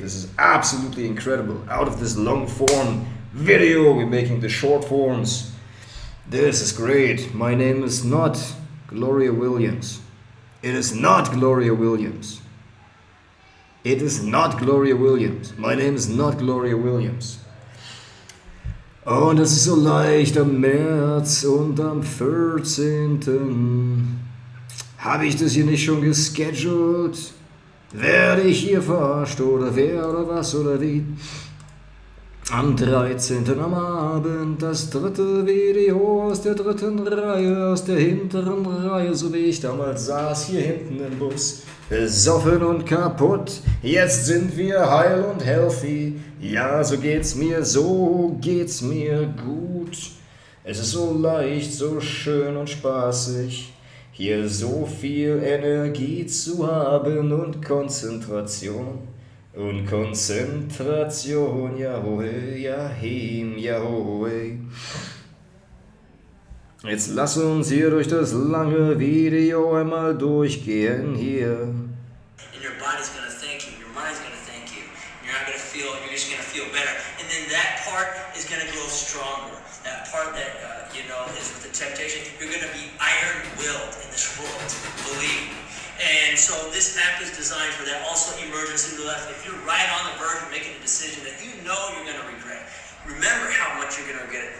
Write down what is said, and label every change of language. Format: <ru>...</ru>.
<en>This is absolutely incredible. Out of this long form video, we're making the short forms. This is great. My name is not Gloria Williams. It is not Gloria Williams. It is not Gloria Williams. My name is not Gloria Williams.</en> <de>Oh, und das ist so leicht am März und am 14. Habe ich das hier nicht schon gescheduled? Werde ich hier verarscht oder wer oder was oder wie? Am 13. am Abend das dritte Video aus der dritten Reihe, aus der hinteren Reihe, so wie ich damals saß hier hinten im Bus. Besoffen und kaputt, jetzt sind wir heil und healthy. Ja, so geht's mir gut. Es ist so leicht, so schön und spaßig, hier so viel Energie zu haben und Konzentration. Und Konzentration, Jahoe, Jahim, Jahoe. Jetzt lass uns hier durch das lange Video einmal durchgehen hier.</de> <en>And your body's gonna thank you, your mind's gonna thank you. You're not gonna feel, you're just gonna feel better. And then that part is gonna grow stronger. That part that, is with the temptation. You're gonna be iron-willed in this world, believe me. And And so this app is designed for that. Also emergency roulette. If you're right on the verge of making a decision that you know you're going to regret, remember how much you're going to regret it.</en>